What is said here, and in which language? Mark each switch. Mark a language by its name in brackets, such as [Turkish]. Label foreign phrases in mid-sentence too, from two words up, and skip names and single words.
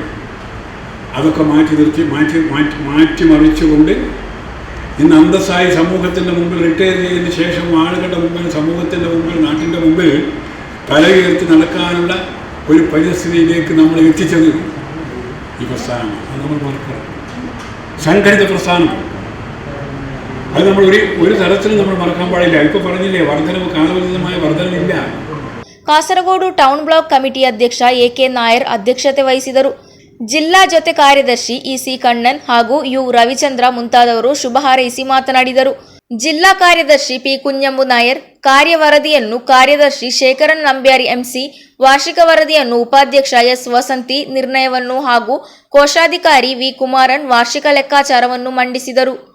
[Malayalam] അതൊക്കെ മാറ്റിമറിച്ചുകൊണ്ട് ഇന്ന് അന്തസ്സായി സമൂഹത്തിൻ്റെ മുമ്പിൽ റിട്ടയർ ചെയ്തതിന് ശേഷം ആളുകളുടെ മുമ്പിൽ, സമൂഹത്തിൻ്റെ മുമ്പിൽ, നാട്ടിൻ്റെ മുമ്പിൽ തല ഉയർത്തി നടക്കാനുള്ള ഒരു പരിസ്ഥിതിയിലേക്ക് നമ്മൾ എത്തിച്ചത് ഈ പ്രസ്ഥാനമാണ്. അത് നമ്മൾ മറക്കണം. സംഘടിത പ്രസ്ഥാനം അത് നമ്മൾ ഒരു തരത്തിലും നമ്മൾ മറക്കാൻ പാടില്ല. ഇപ്പോൾ പറഞ്ഞില്ലേ, വർധനവ്, കാലബന്ധിതമായ വർധനവില്ല. [Kannada] ಕಾಸರಗೋಡು [English] town block committee [Kannada] ಅಧ್ಯಕ್ಷ ಎಕೆ ನಾಯರ್ ಅಧ್ಯಕ್ಷತೆ ವಹಿಸಿದರು. ಜಿಲ್ಲಾ ಜೊತೆ ಕಾರ್ಯದರ್ಶಿ ಇಸಿ ಕಣ್ಣನ್ ಹಾಗೂ ಯು ರವಿಚಂದ್ರ ಮುಂತಾದವರು ಶುಭ ಹಾರೈಸಿ ಮಾತನಾಡಿದರು. ಜಿಲ್ಲಾ ಕಾರ್ಯದರ್ಶಿ ಪಿ ಕುഞ്ഞമ്പು ನಾಯರ್ ಕಾರ್ಯವರದಿಯನ್ನು ಕಾರ್ಯದರ್ಶಿ ಶೇಖರನ್ ನಂಬ್ಯಾರಿ ಎಂಸಿ, ವಾರ್ಷಿಕ ವರದಿಯನ್ನು ಉಪಾಧ್ಯಕ್ಷ ಎಸ್ ವಸಂತಿ, ನಿರ್ಣಯವನ್ನು ಹಾಗೂ ಕೋಶಾಧಿಕಾರಿ ವಿ ಕುಮಾರನ್ ವಾರ್ಷಿಕ ಲೆಕ್ಕಾಚಾರವನ್ನು ಮಂಡಿಸಿದರು.